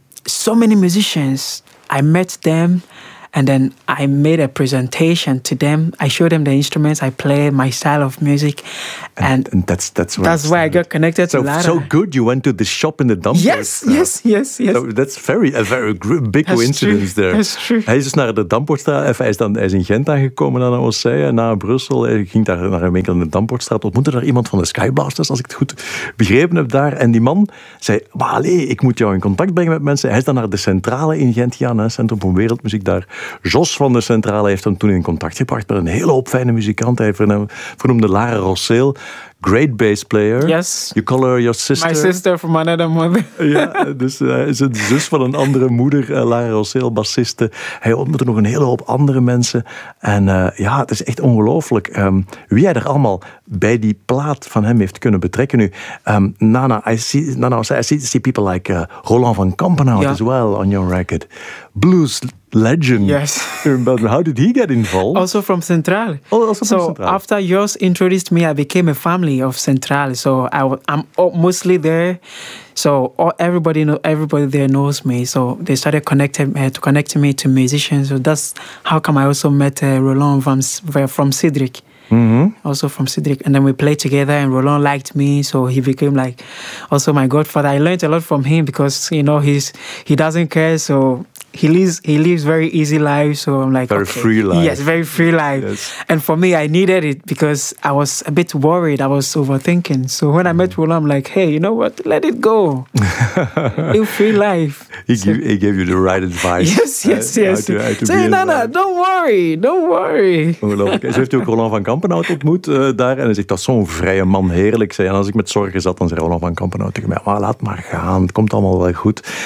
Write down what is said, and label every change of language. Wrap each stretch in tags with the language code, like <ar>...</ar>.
<en>So many musicians. I met them. And then I made a presentation to them. I showed them the instruments I play, my style of music. And that's why I got connected to Lara. So good you went to the shop in the dump. Yes. So that's a very big coincidence there. That's true.</en> <nl>Hij is dus naar de Damportstraat, hij is in Gent aangekomen aan OC en na Brussel. Hij ging daar naar een winkel in de Damportstraat, ontmoette daar iemand van de Skyblasters, als ik het goed begrepen heb daar. En die man zei, ik moet jou in contact brengen met mensen. Hij is dan naar de Centrale in Gent gegaan, Centrum van Wereldmuziek daar. Jos van de Centrale heeft hem toen in contact gebracht met een hele hoop fijne muzikanten. Hij vernoemde Lara Rosseel.</nl> <en>Great bass player. Yes. You call her your sister. My sister from another mother.</en> <nl>Ja, dus is het zus van een andere moeder, Lara Rosseel, bassiste. Hij ontmoette nog een hele hoop andere mensen. En het is echt ongelooflijk wie hij er allemaal bij die plaat van hem heeft kunnen betrekken nu.</nl> <en>I see people like Roland van Kampenhout as well on your record. Blues legend. Yes. But how did he get involved? Also from Centrale. Oh, also from Centrale. So after Jos introduced me, I became a family of Centrale. So I'm mostly there. So everybody there knows me. So they started connecting me to musicians. So that's how come I also met Roland from Cedric. Mm-hmm. Also from Cedric. And then we played together and Roland liked me. So he became like also my godfather. I learned a lot from him because, you know, he doesn't care. So he lives very easy life. So I'm like, free life. Yes, very free life. Yes. And for me, I needed it because I was a bit worried. I was overthinking. So when I met Roland, I'm like, hey, you know what? Let it go. New free life. He gave you the right advice. Yes. Say, Nana, don't worry.</en> <nl>Ze heeft ook Roland van Kampenhout ontmoet daar. En hij zegt, dat is zo'n vrije man, heerlijk. En als ik met zorgen zat, dan zei Roland van Kampenhout tegen mij, laat maar gaan, het komt allemaal wel goed.</nl>